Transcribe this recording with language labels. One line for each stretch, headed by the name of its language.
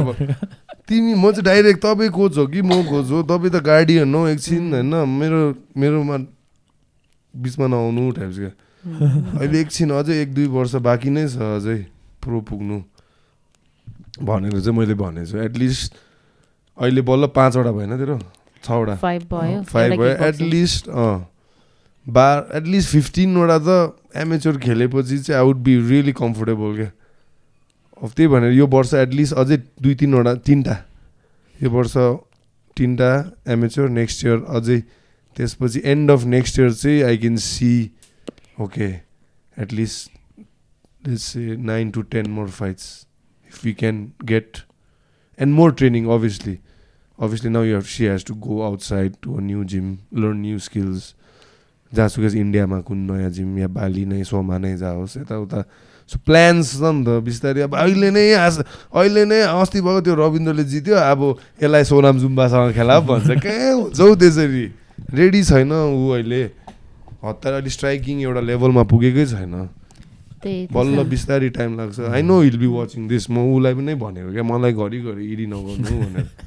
Nepali: अब तिमी म चाहिँ डाइरेक्ट तपाईँ कोच हो कि म कोच हो, तपाईँ त गार्डियन हो एकछिन होइन, मेरोमा बिचमा नआउनु टाइप्स क्या। अहिले एकछिन अझै 1-2 वर्ष बाँकी नै छ अझै प्रो पुग्नु भनेर चाहिँ मैले भनेछु। एटलिस्ट अहिले बल्ल 5वटा भएन तेरो 6वटा 5 भयो एटलिस्ट एटलिस्ट 15वटा त एमेच्योर खेलेपछि चाहिँ
English: I would be really comfortable
Nepali: क्या। अब त्यही भनेर यो वर्ष एटलिस्ट अझै 3टा यो वर्ष 3टा एमेच्योर, नेक्स्ट इयर अझै, त्यसपछि एन्ड अफ नेक्स्ट इयर चाहिँ
English: I can see okay at least let's say 9 to 10 more fights if we can get, and more training obviously now she has to go outside to a new gym, learn new skills.
Nepali: जहाँसुकै इन्डियामा कुन नयाँ gym या बाली नै सोमा नै जाओस् यताउता। सो प्लान्स छ नि त बिस्तारै। अब अहिले नै अस्ति भएको त्यो रविन्द्रले जित्यो, अब यसलाई सोनाम जुम्बासँग खेला भन्छ। कहाँ हुन्छ हौ त्यसरी, रेडी छैन ऊ अहिले। हतार अहिले स्ट्राइकिङ एउटा लेभलमा पुगेकै छैन, बल्ल बिस्तारै टाइम लाग्छ।
English: I know will be watching this.
Nepali: म उसलाई पनि भनेको क्या मलाई घरिघरि इडी नगर्नु भनेर।